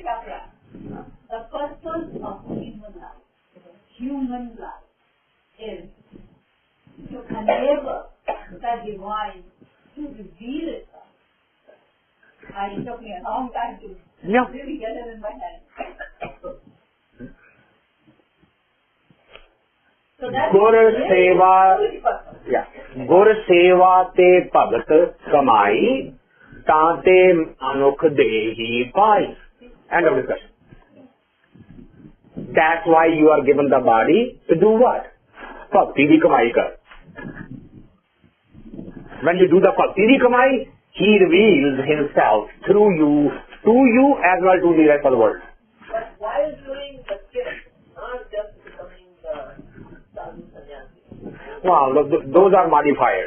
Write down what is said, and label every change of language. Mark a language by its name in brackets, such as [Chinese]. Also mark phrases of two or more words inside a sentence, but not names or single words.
[English] The purpose of human life is to enable the divine to reveal itself. It took me a long time to really get it in my head. So that's [Punjabi] ਗੁਰ ਸੇਵਾ ਤੇ ਭਗਤਿ ਕਮਾਈ ਤਾਤੇ ਮਾਨੁਖ ਦੇਹੀ ਪਾਈ. [English] End of discussion. That's why you are given the body to do what? [Punjabi] ਭਗਤੀ ਦੀ ਕਮਾਈ ਕਰ. [English] When you do the [Punjabi] ਭਗਤੀ ਦੀ ਕਮਾਈ, [English] he reveals himself through you, to you as well to the rest of the world. But while doing the gift, not just becoming the [Hindi] साधु संन्यासी. [English] Well, those are modifiers.